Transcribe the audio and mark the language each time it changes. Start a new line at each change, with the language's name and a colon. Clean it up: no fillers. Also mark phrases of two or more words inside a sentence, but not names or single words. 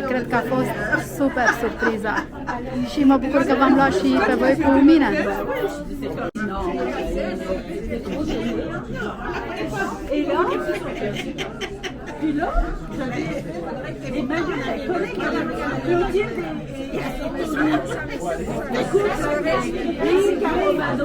Romanian: Cred că a fost super surpriza și mă bucur că v-am luat și pe voi cu mine.
French: Puis là, j'avais Emmanuel Claudine et Caro Mado.